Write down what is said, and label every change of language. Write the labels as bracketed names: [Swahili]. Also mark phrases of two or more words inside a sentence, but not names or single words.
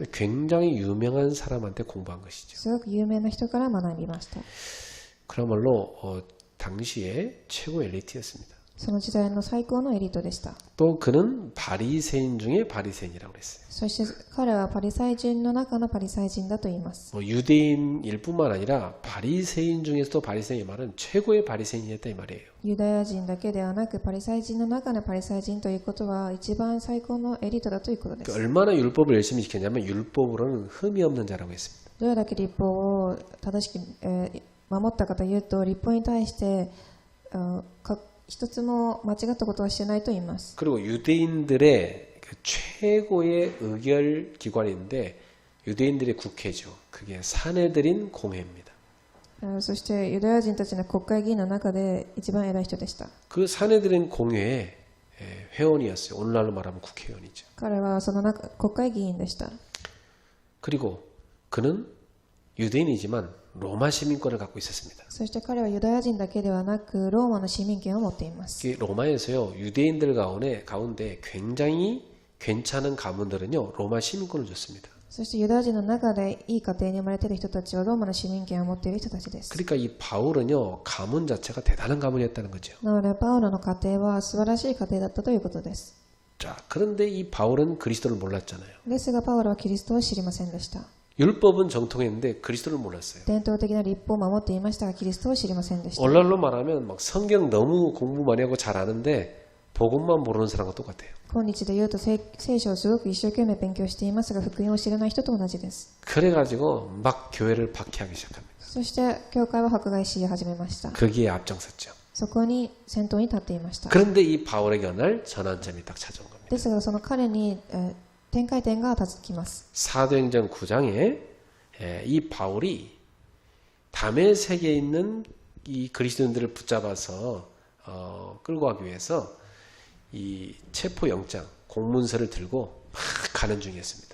[Korean] 굉장히 유명한 사람한테 공부한 것이죠. [Japanese] すごく有名な人から学びました。 [Korean] 그야말로 당시의 최고 엘리트였습니다. [Japanese] その時代の最高のエリートでした。 [Korean] 또 그는 바리새인 중에 바리새인이라고 그랬어요. [Japanese] そして彼はパリサイ人の中のパリサイ人だと言います。 [Korean] 유대인일 뿐만 아니라 바리새인 중에서도 바리새인이 말은 최고의 바리새인이었다 이 말이에요. [Japanese] ユダヤ人だけではなくパリサイ人の中のパリサイ人ということは一番最高のエリートだということです。 [Korean] 얼마나 율법을 열심히 지켰냐면 율법으로는 흠이 없는 자라고 했습니다. [Japanese] どれだけ立法を正しく、守ったかというと立法に対して一つも間違ったことはしてないと言います。 [Korean] 그리고 유대인들의 그 최고의 의결 기관인데 유대인들의 국회죠. 그게 사내들인 공회입니다. [Japanese] そしてユダヤ人たちの国会議員の中で一番偉い人でした。 [Korean] 그 사내들인 공회의 회원이었어요. 오늘날로 말하면 국회의원이죠. [Japanese] 彼はその国会議員でした。 [Korean] 그리고 그는 유대인이지만 로마 시민권을 갖고 있었습니다. [Japanese] そして彼はユダヤ人だけではなくローマの市民権を持っています。 [Korean] 로마에서요 유대인들 가운데 굉장히 괜찮은 가문들은요 로마 시민권을 줬습니다. [Japanese] そしてユダヤ人の中でいい家庭に生まれている人たちはローマの市民権を持っている人たちです。 [Korean] 그러니까 이 바울은요 가문 자체가 대단한 가문이었다는 거죠. [Japanese] なのでパウロの家庭は素晴らしい家庭だったということです。 [Korean] 자, 그런데 이 바울은 그리스도를 몰랐잖아요. [Japanese] ですがパウロはキリストを知りませんでした。 [Korean] 율법은 정통했는데 그리스도를 몰랐어요. [Japanese] 伝統的な立法を守っていましたがキリストを知りませんでした。 [Korean] 오늘날로 말하면 막 성경 너무 공부 많이 하고 잘 아는데 복음만 모르는 사람과 똑같아요. [Japanese] 今日で言うと聖書をすごく一生懸命勉強していますが福音を知らない人と同じです。 [Korean] 그래가지고 막 교회를 박해하기 시작합니다. [Japanese] そして教会は迫害し始めました。 [Korean] 거기에 앞장섰죠. [Japanese] そこに先頭に立っていました。 [Korean] 그런데 이 바울에게 어느 날 전환점이 딱 찾아온 겁니다. [Japanese] ですがその彼に、展開点が立きます。 [Korean] 사도행전 9장에 이 바울이 다메섹에 있는 이 그리스도인들을 붙잡아서 끌고 가기 위해서 이 체포영장, 공문서를 들고 막 가는 중이었습니다.